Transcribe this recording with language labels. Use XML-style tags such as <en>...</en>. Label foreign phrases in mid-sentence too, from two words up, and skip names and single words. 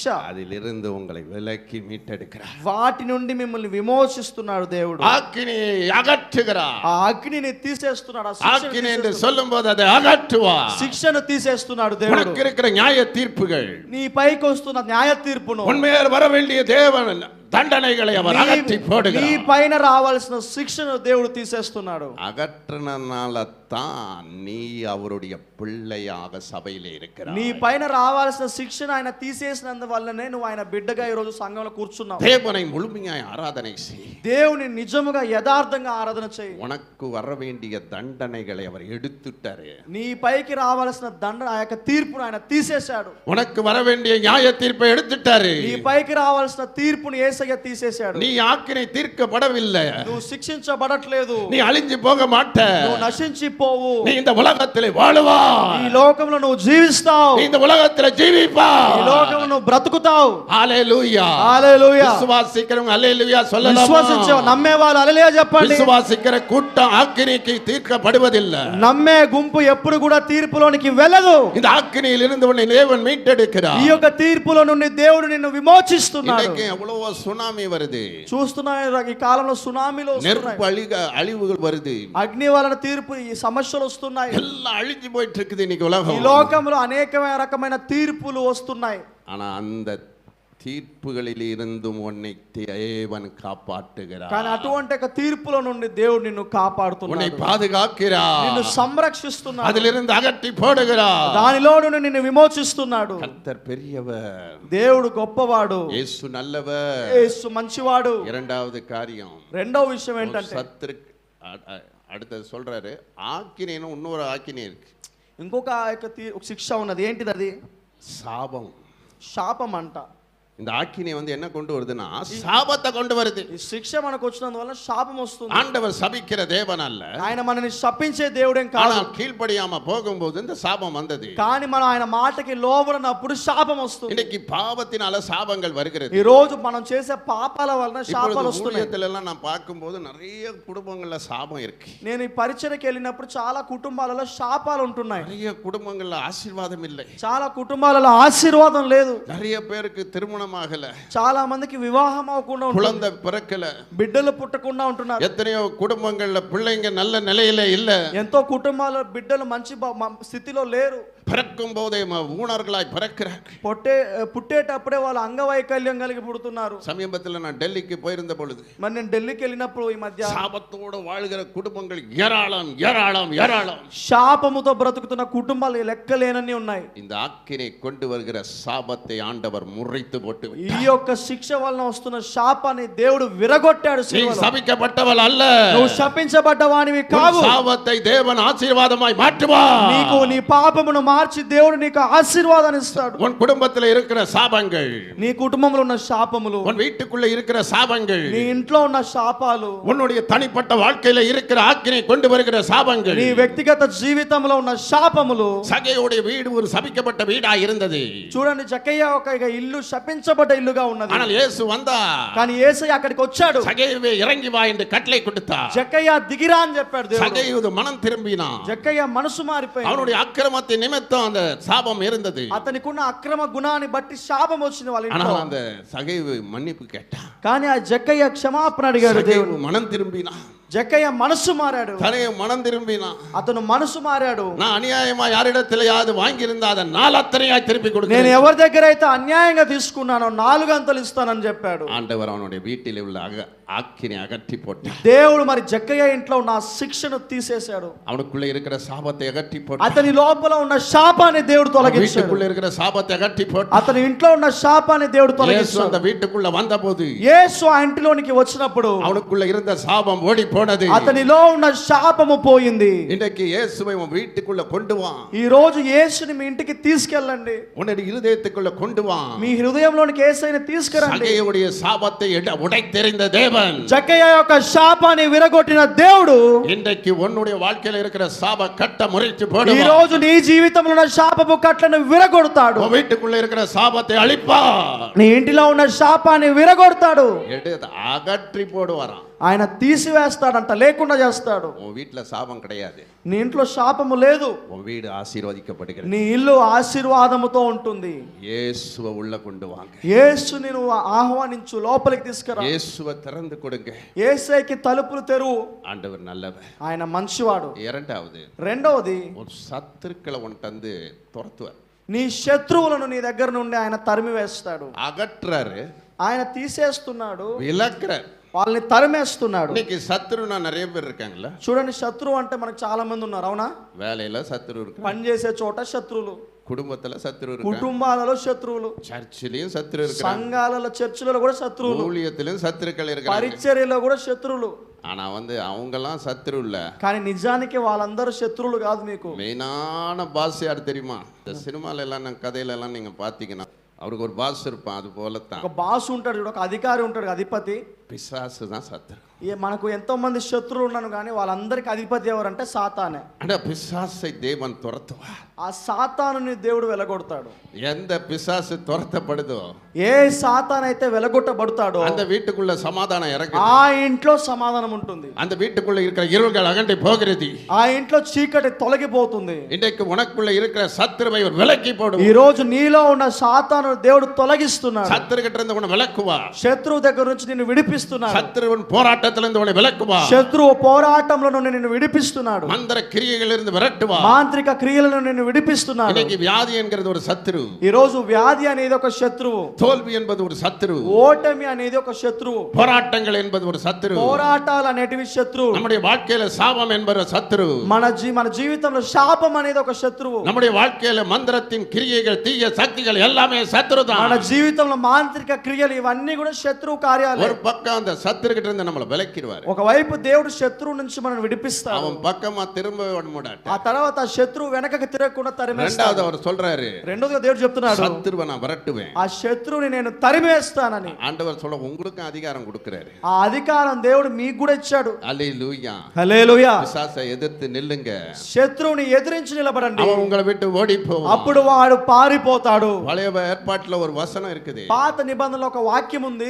<ta>அதிலிருந்து உங்களை விலக்கி மீட்டெடுக்கிறார்.</ta> <te>వాటి నుండి మిమ్మల్ని విమోచిస్తున్నాడు దేవుడు.</te> <ta>அக்கினியை அகற்றுகிறார்.</ta> <te>ఆ అగ్నిని తీసేస్తున్నాడు.</te> <ta>அக்கினி என்று சொல்லும்போது அதை அகற்றுவார்.</ta> <te>శిక్షను తీసేస్తున్నాడు దేవుడు.</te> <ta>உனக்கு இருக்கிற நியாய தீர்ப்புகள்,</ta> <te>నీ పైకి వస్తున్న న్యాయ తీర్పును,</te> <ta>உண்மையில் வர வேண்டிய தேவன் தண்டனைகளை அவர் அகற்றி</ta> <te>నీ</te> <ta>போடுகிறார்.</ta> <te>పైన రావాల్సిన శిక్షను దేవుడు తీసేస్తున్నాడు.</te> <ta>அகற்றினால தான் நீ அவருடைய பிள்ளையாக சபையிலே இருக்கிறாய்.</ta> <te>నీ పైన రావాల్సిన శిక్షను ఆయన తీసేసినందువల్లనే నువ్వు ఆయన బిడ్డగా ఈ రోజు సంఘంలో కూర్చున్నావు.</te> <ta>தேவனை முழுமையாய் ஆராதனை செய்.</ta> <te>దేవుని నిజముగా యథార్థంగా ఆరాధన చేయి.</te> <ta>உனக்கு வர வேண்டிய தண்டனைகளை அவர் எடுத்துட்டாரு.</ta> <te>నీ పైకి రావాల్సిన దండ ఆ యొక్క తీర్పును ఆయన తీసేశాడు.</te> <ta>உனக்கு வர வேண்டிய நியாய தீர்ப்பை எடுத்துட்டாரு.</ta> <te>నీ పైకి రావాల్సిన తీర్పును యేసయ్య తీసేశాడు.</te> <ta>நீ ஆக்கினை தீர்க்கப்படவில்லை.</ta> <te>నువ్వు శిక్షించబడట్లేదు.</te> <ta>நீ அழிஞ்சு போக மாட்ட.</ta> <te>నువ్వు నశించిపోవు.</te> <ta>நீ இந்த உலகத்திலே வாழுவாய்.</ta> <te>ఈ లోకంలో నువ్వు జీవిస్తావు.</te> <ta>நீ இந்த உலகத்திலே ஜீவிப்பாய்.</ta> <te>ఈ లోకంలో నువ్వు బ్రతుకుతావు. హల్లెలూయా. హల్లెలూయా.</te> <ta>విశ్వాసిக்கிறவங்க హల్లెలూయా சொல்லலாமா?</ta> <te>విశ్వసించే నమ్మే వాళ్ళు హల్లెలూయా చెప్పండి.</te> <ta>విశ్వాసిக்கிற கூட்டம் ஆக்கினைக்கு தீர்க்கப்படுவதில்லை.</ta> <te>నమ్మే గుంపు ఎప్పుడు కూడా తీర్పులోనికి వెళ్ళదు.</te> <ta>இந்த ஆக்கினையில் இருந்து உன்னை தேவன் மீட்டெடுக்கிறார்.</ta> <te>ఈ యొక్క తీర్పులో నుండి దేవుడు నిన్ను విమోచిస్తున్నాడు.</te> <ta>இன்னைக்கு எவ்வளவோ சுனாமி வருது.</ta> <te>చూస్తున్నాయి ఈ కాలంలో సునామీలు</te> <ta>நெருப்பு</ta> <te>వస్తున్నాయి.</te> <ta>அழிவுகள் வருது.</ta> <te>అగ్ని వలన తీర్పు ఈ సమస్యలు వస్తున్నాయి.</te> <ta>எல்லாம் అழிஞ்சு போயிட்டு இருக்குது இன்னைக்கு</ta> <te>ఈ</te> <ta>உலகம்.</ta> <te>లోకంలో అనేకమైన రకమైన తీర్పులు వస్తున్నాయి.</te> <ta>ஆனா அந்த தீர்ப்புகளில் இருந்தும் உன்னை தேவன் காப்பாற்றுகிறார்.</ta> <te>కానీ అటువంటి ఒక తీర్పుల నుండి దేవుడు నిన్ను</te> <ta>உன்னை</ta> <te>కాపాడుతున్నాడు.</te> <ta>பாதுகாக்கிறார்.</ta> <te>నిన్ను సంరక్షిస్తున్నాడు.</te> <ta>அதிலிருந்து அகற்றி போடுகிறார்.</ta> <te>దానిలో నుండి నిన్ను విమోచిస్తున్నాడు.</te> <ta>கர்த்தர் பெரியவர்.</ta> <te>దేవుడు గొప్పవాడు.</te> <ta>இயேசு நல்லவர்.</ta> <te>యేసు మంచివాడు.</te> <ta>இரண்டாவது காரியம்,</ta> <te>రెండవ విషయం ఏంటంటే</te> <ta>சத்துரு அடுத்தது சொல்றாரு, ஆக்கினேன்னு இன்னொரு ஆக்கினே இருக்கு.</ta> <te>ఇంకొక యొక్క ఒక శిక్ష ఉన్నది. ఏంటిది అది?</te> <ta>சாபம்.</ta> <te>శాపం అంట.</te> <ta>இந்த ஆக்கினை வந்து என்ன கொண்டு வருதுன்னா சாபத்தை கொண்டு வருது.</ta> <te>ఈ శిక్ష మనకు వచ్చినందువల్ల శాపం వస్తుంది.</te> <ta>ஆண்டவர் சபிக்கிற தேவன் அல்ல.</ta> <te>ఆయన మనని శపించే దేవుడేం కాదు.</te> <ta>ஆனால் கீழ்ப்படியாம போகும்போது இந்த சாபம் வந்தது.</ta> <te>కానీ మనం ఆయన మాటకి లోబడినప్పుడు శాపం వస్తుంది.</te> <ta>இன்னைக்கு பாவத்தினால சாபங்கள் வருகிறது.</ta> <te>ఈ రోజు మనం చేసే పాపాల వలన శాపాలు వస్తున్నాయి.</te> <ta>ஊழியத்திலெல்லாம் நான் பார்க்கும்போது நிறைய குடும்பங்கள்ல சாபம் இருக்கு.</ta> <te>నేను ఈ పరిచర్యకి వెళ్ళినప్పుడు చాలా కుటుంబాలలో శాపాలు ఉంటున్నాయి.</te> <ta>நிறைய குடும்பங்கள்ல ஆசீர்வாதம் இல்லை.</ta> <te>చాలా కుటుంబాలలో ఆశీర్వాదం లేదు.</te> <ta>நிறைய பேருக்கு திருமணம் ஆகல.</ta> <te>చాలా మందికి వివాహం అవ్వకుండా ఉంటుంది.</te> <ta>குழந்தை பிறக்கல.</ta> <te>బిడ్డలు పుట్టకుండా ఉంటున్నారు.</te> <ta>எத்தனையோ குடும்பங்கள்ல பிள்ளைங்க நல்ல நிலையில இல்ல.</ta> <te>ఎంతో కుటుంబాల బిడ్డలు మంచి స్థితిలో లేరు.</te> <ta>பிறக்கும் போதே ஊனர்களாய் பிறக்கிறார்கள்.</ta> <te>పుట్టేటప్పుడే వాళ్ళు అంగవైకల్యం కలిగి పుడుతున్నారు.</te> <ta>சமீபத்தில் நான் டெல்லிக்கு போயிருந்த பொழுது</ta> <te>మరి నేను ఢిల్లీకి వెళ్ళినప్పుడు ఈ మధ్య</te> <ta>சாபத்தோடு வாழ்கிற குடும்பங்கள் ஏராளம் ஏராளம் ஏராளம்.</ta> <te>శాపముతో బ్రతుకుతున్న కుటుంబాలు లెక్కలేనన్ని ఉన్నాయి.</te> <ta>இந்த ஆக்கினை கொண்டு வருகிற சாபத்தை ஆண்டவர் முறித்து போட்டு</ta> <te>ఈ యొక్క శిక్ష వలన వస్తున్న శాపాన్ని దేవుడు విరగొట్టాడు.</te> <ta>நீ சபிக்கப்பட்டவள் அல்ல.</ta> <te>నువ్వు శపించబడ్డవానివి కావు.</te> <ta>சாபத்தை தேவன் ஆசீர்வாதமாய் மாற்றுவார்.</ta> <te>నీకు నీ పాపమును మార్చి దేవుడు నీకు ఆశీర్వాదాన్ని ఇస్తాడు.</te> <ta>உன் குடும்பத்தில் இருக்கிற சாபங்கள்,</ta> <te>నీ కుటుంబంలో ఉన్న శాపములు,</te> <ta>உன் வீட்டுக்குள்ள இருக்கிற சாபங்கள்,</ta> <te>నీ ఇంట్లో ఉన్న శాపాలు,</te> <ta>உன்னுடைய தனிப்பட்ட வாழ்க்கையில இருக்கிற ஆக்கினை கொண்டு வருகிற சாபங்கள்,</ta> <te>నీ వ్యక్తిగత జీవితంలో ఉన్న శాపములు.</te> <ta>சகையுடைய வீடு ஒரு சபிக்கப்பட்ட வீடா இருந்தது.</ta> <te>చూడండి, జక్కయ్య ఒక ఇల్లు శపించబడ్డ ఇల్లుగా ఉన్నది.</te> <ta>ஆனால் இயேசு வந்தார்.</ta> <te>కానీ యేసయ్య అక్కడికి వచ్చాడు.</te> <ta>சகையுவே இறங்கி வா என்று கட்டளை கொடுத்தார்.</ta> <te>జక్కయ్య దిగిరా అని చెప్పాడు దేవుడు.</te> <ta>சகையுது மனம் திரும்பினான்.</ta> <te>జక్కయ్య మనసు మారిపోయింది.</te> <ta>அவனுடைய అక్రమத்தை நிமித்தம் அந்த சாபம் இருந்தது.</ta> <te>అతనికి ఉన్న అక్రమ గుణాన్ని బట్టి శాపం వచ్చింది వాళ్ళ ఇంట్లో.</te> <ta>ஆனால் அந்த சகைவு மன்னிப்பு கேட்டான்.</ta> <te>కానీ ఆ జక్కయ్య క్షమాపణ అడిగాడు దేవుడు.</te> <ta>மனம் திரும்பினான்.</ta> <te>జక్కయ్య మనసు మారాడు.</te> <ta>தனே மனம் திரும்பினான்.</ta> <te>అతను మనసు మారాడు.</te> <ta>நான் అన్యాయமா யாரிடத்திலேயாவது வாங்கி இருந்தா அதை நாலத்தனையாய் திருப்பி கொடுக்கிறேன்.</ta> <te>నేను ఎవరి దగ్గర అయితే అన్యాయంగా తీసుకున్నానో 4 అంతలు ఇస్తానని చెప్పాడు.</te> <ta>ஆண்டவர் அவனுடைய வீட்டில் உள்ள ஆக்கினை அகற்றி போட்டார்.</ta> <te>దేవుడు మరి జక్కయ్య ఇంట్లో ఉన్న శిక్షను తీసేశాడు.</te> <ta>அவனுக்குள்ள இருக்கிற சாபத்தை அகற்றி போட்டார்.</ta> <te>అతని లోపల ఉన్న శాపాన్ని దేవుడు తొలగించాడు.</te> <ta>வீட்டுக்குள்ள இருக்கிற சாபத்தை அகற்றி போட்டார்.</ta> <te>అతని ఇంట్లో ఉన్న శాపాన్ని దేవుడు యేసు తొలగించాడు.</te> <ta>அந்த வீட்டுக்குள்ள வந்தபோது</ta> <te>యేసు ఆ ఇంటిలోనికి వచ్చినప్పుడు</te> <ta>அவனுக்குள்ள இருந்த சாபம் ஓடி போனது.</ta> <te>అతనిలో ఉన్న శాపము పోయింది.</te> <ta>இன்றைக்கு இயேசுவை உன் வீட்டுக்குள்ள கொண்டு வா.</ta> <te>ఈ రోజు యేసుని మీ ఇంటికి తీసుకెళ్ళండి.</te> <ta>உன்னுடைய இருதயத்துக்குள்ள கொண்டு வா.</ta> <te>మీ హృదయంలోనికి యేసయ్యని తీసుకురండి.</te> <ta>சகையுடைய சாபத்தை உடைத்தெறிந்த தேவன்,</ta> <te>జక్కయ్య యొక్క శాపాన్ని విరగొట్టిన దేవుడు</te> <ta>இன்றைக்கு உன்னுடைய வாழ்க்கையில இருக்கிற சாப கட்ட முறித்து</ta> <te>ఈ</te> <ta>போடுவார்.</ta> <te>రోజు నీ జీవితంలో ఉన్న శాపపు కట్లను విరగొడతాడు.</te> <ta>உன் வீட்டுக்குள்ள இருக்கிற சாபத்தை அழிப்பார்.</ta> <te>నీ ఇంటిలో ఉన్న శాపాన్ని విరగొడతాడు.</te> <ta>அகற்றி போடுவாராம்.</ta> <te>ఆయన తీసివేస్తాడంట, లేకుండా చేస్తాడు.</te> <ta>உன் வீட்டுல சாபம் கிடையாது.</ta> <te>నీ ఇంట్లో శాపము లేదు,</te> <ta>உன் வீடு ஆசீர்வதிக்கப்படுகிறது.</ta> <te>నీ ఇల్లు ఆశీర్వాదముతో ఉంటుంది.</te> <ta>இயேசுவை உள்ள கொண்டு வாங்க.</ta> <te>యేసుని నువ్వు ఆహ్వానించు, లోపలికి తీసుకురా.</te> <ta>இயேசுவை திறந்து கொடுங்க.</ta> <te>యేసయ్యకి తలుపులు తెరువు.</te> <ta>ஆண்டவர் நல்லவர்,</ta> <te>ఆయన మంచివాడు.</te> <ta>இரண்டாவது,</ta> <te>రెండవది,</te> <ta>ஒரு சத்துருக்களை உன்கிட்ட வந்து துரத்துவார்.</ta> <te>నీ శత్రువులను నీ దగ్గర నుండి ఆయన తరిమి వేస్తాడు.</te> <ta>அகற்றாரு,</ta> <te>ఆయన తీసేస్తున్నాడు,</te> <ta>விலக்குறார்.</ta> <te>వాళ్ళని తరిమేస్తున్నాడు.</te> <ta>இன்னைக்கு சத்துருனா நிறைய பேர் இருக்காங்களா?</ta> <te>చూడండి, శత్రువు అంటే మనకు చాలా మంది ఉన్నారు, అవునా?</te> <ta>வேலையில சத்துரு இருக்கு,</ta> <te>పని చేసే చోట శత్రువులు,</te> <ta>குடும்பத்துல சத்துரு இருக்கு,</ta> <te>కుటుంబాలలో శత్రువులు,</te> <ta>சர்ச்சிலையும் சத்துரு இருக்கு,</ta> <te>సంఘాలలో చర్చిలలో కూడా శత్రువులు,</te> <ta>ஊழியத்திலும் சத்துருக்கள் இருக்காங்க.</ta> <te>పరిచర్యలో కూడా శత్రువులు.</te> <ta>ஆனா அவங்கெல்லாம் சத்துரு இல்ல.</ta> <te>కానీ నిజానికి వాళ్ళందరూ శత్రువులు కాదు. మీకు</te> <ta>மெயினான பாஸ் யார் தெரியுமா? இந்த சினிமால எல்லாம் கதையில எல்லாம் நீங்க பாத்தீங்கன்னா அவருக்கு ஒரு பாஸ் இருப்பான். அது போலத்தான்</ta> <te>ఒక బాస్ ఉంటాడు, చూడు, ఒక అధికారి ఉంటాడు, అధిపతి.</te> <ta>பிசாசு தான் சத்துரு.</ta> <te>మనకు ఎంతో మంది శత్రువులు ఉన్నాను, కానీ వాళ్ళందరికి అధిపతి ఎవరంటే సాతానే.</te> <ta>అంటే பிசாசை தேவன் துரத்துவார்.</ta> <te>ఆ సాతానుని దేవుడు వెలగొడతాడు.</te> <ta>எந்த பிசாசு துரத்தப்படுதோ,</ta> <te>ఏ సాతాన్ అయితే వెలగొట్టబడతాడో</te> <ta>அந்த வீட்டுக்குள்ள சமாதானம் இறங்கும்.</ta> <te>ఆ ఇంట్లో సమాధానం ఉంటుంది.</te> <ta>அந்த வீட்டுக்குள்ள இருக்கிற இருள்கள் அகண்டி போகிறது.</ta> <te>ఆ ఇంట్లో చీకటి తొలగిపోతుంది.</te> <ta>இன்றைக்கு உனக்குள்ள இருக்கிற சத்துருவை விலக்கி போடும்.</ta> <te>ఈ రోజు నీలో ఉన్న సాతాను దేవుడు తొలగిస్తున్నాడు.</te> <ta>சத்துரு கிட்ட இருந்து உன்னை விலக்குவா.</ta> <te>శత్రువు దగ్గర నుంచి నిన్ను విడిపిస్తున్నాడు.</te> <ta>சத்துருவின் போராட்டத்துல இருந்து உன்னை விலக்குவா.</ta> <te>శత్రువు పోరాటంలో నుండి నిన్ను విడిపిస్తున్నాడు.</te> <ta>மந்திர கிரியைகளில் இருந்து விரட்டுவா.</ta> <te>మాంత్రిక క్రియలను నిన్ను విడిపిస్తున్నాడు.</te> <ta>இன்னைக்கு வியாதி என்கிறது ஒரு சத்துரு.</ta> <te>ఈ రోజు వ్యాధి అనేది ఒక శత్రువు,</te> <ta>தோல்வி என்பது ஒரு சத்துரு,</ta> <te>ఓటమి అనేది ఒక శత్రువు,</te> <ta>போராட்டங்கள் என்பது ஒரு சத்துரு,</ta> <te>పోరాటాలు అనేటివి శత్రువు,</te> <ta>நம்முடைய வாழ்க்கையில சாபம் என்பது சத்துரு,</ta> <te>మన జీవితంలో శాపం అనేది ఒక శత్రువు,</te> <ta>நம்முடைய வாழ்க்கையில மந்திரத்தின் கிரியைகள் தீய சக்திகள் எல்லாமே சத்துரு தான்.</ta> <te>మన జీవితంలో మాంత్రిక క్రియలు ఇవన్నీ కూడా శత్రువు కార్యాలు.</te> <ta>ஒரு பக்கம் அந்த சத்துரு கிட்ட இருந்து நம்மள விலக்கிடுவார்.</ta> <te>ఒకవైపు దేవుడు శత్రువు నుంచి మనం విడిపిస్తాడు.</te> <ta>அவன் పక్కமா திரும்ப விடமாட்டார்.</ta> <te>ఆ తర్వాత ఆ శత్రువు వెనకకి తిరగకుండా తరిమేస్తాడు.</te> <ta>ரெண்டாவது அவர் சொல்றாரு,</ta> <te>రెండోదిగా దేవుడు చెప్తున్నాడు,</te> <ta>சத்துருவை நான் விரட்டுவேன்.</ta> <te>ఆ శత్రువుని నేను తరిమేస్తానని.</te> <ta>ஆண்டவர் சொல்ல உங்களுக்கு அதிகாரம் கொடுக்கிறாரு.</ta> <te>ఆ అధికారం దేవుడు మీకు కూడా ఇచ్చాడు.</te> <ta>அல்லேலூயா.</ta> <te>హల్లెలూయా.</te> <ta>பிசாசை எதிர்த்து நில்லுங்க.</ta> <te>శత్రువుని ఎదిరించి నిలబడండి,</te> <ta>அவன் உங்களை விட்டு ஓடி போவான்.</ta> <te>అప్పుడు వాడు పారిపోతాడు.</te> <ta>பழைய ஏற்பாட்டுல ஒரு வசனம் இருக்குது.</ta> <te>పాత నిబంధనలో ఒక వాక్యం ఉంది,</te>